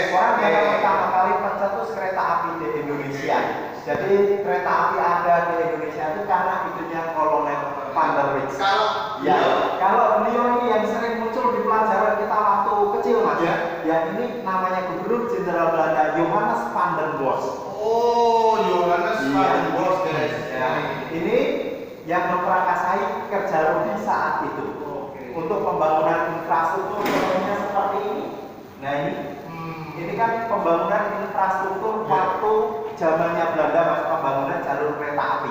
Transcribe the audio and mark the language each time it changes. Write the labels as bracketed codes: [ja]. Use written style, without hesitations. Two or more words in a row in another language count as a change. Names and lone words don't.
[id] Orang yang pertama kali pencetus kereta api di Indonesia. Jadi kereta api ada di Indonesia itu karena itunya Kolonel Van der Wijk. Kalau beliau ini yang sering muncul di pelajaran kita waktu kecil mas. Ya ini namanya Gubernur Jenderal Belanda Johannes van der Bos. Oh, Johannes van der Bos guys. Ya, ini yang memprakarsai kerja Rudi saat itu. Untuk pembangunan infrastruktur contohnya seperti ini. Nah ini kan pembangunan infrastruktur waktu zamannya Belanda mas, pembangunan jalur kereta api.